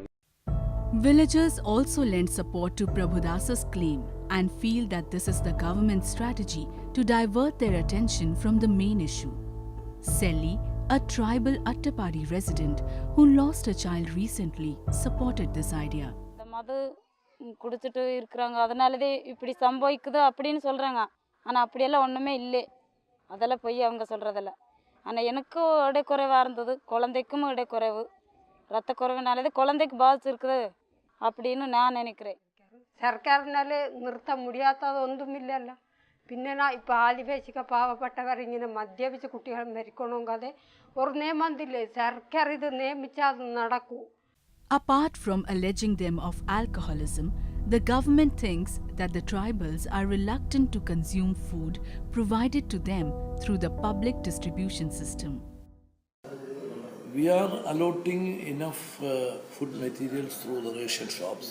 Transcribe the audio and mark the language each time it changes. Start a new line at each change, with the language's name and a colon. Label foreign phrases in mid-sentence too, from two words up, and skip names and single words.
English: Villagers also lend support to Prabhudasa's claim and feel that this is the government's strategy to divert their attention from the main issue. Selli, a tribal Attapadi resident who lost a child recently, supported this idea.
Tamil: அது குடிச்சிட்டு இருக்கிறாங்க, அதனாலதே இப்படி சம்பவிக்குது அப்படின்னு சொல்கிறாங்க. ஆனால் அப்படியெல்லாம் ஒன்றுமே இல்லை, அதெல்லாம் போய் அவங்க சொல்கிறதில்ல. ஆனால் எனக்கும் இடைக்குறைவாக இருந்தது, குழந்தைக்கும் இடைக்குறைவு, ரத்த குறைவினாலே குழந்தைக்கு பாதிச்சிருக்குது அப்படின்னு நான் நினைக்கிறேன்.
Malayalam: സർക്കാരിനാല് നിർത്താൻ മുടിയാത്തത് ഒന്നുമില്ലല്ലോ. പിന്നെ ഇപ്പോൾ ആദിവാസിക പാവപ്പെട്ടവർ ഇങ്ങനെ മദ്യപിച്ച് കുട്ടികൾ മരിക്കണമെങ്കിൽ ഒരു നിയമം ഇല്ലേ, സർക്കാർ ഇത് നിയമിച്ചാൽ അത് നടക്കൂ.
English: Apart from alleging them of alcoholism, the government thinks that the tribals are reluctant to consume food provided to them through the public distribution system. We are allotting enough food materials through the ration shops.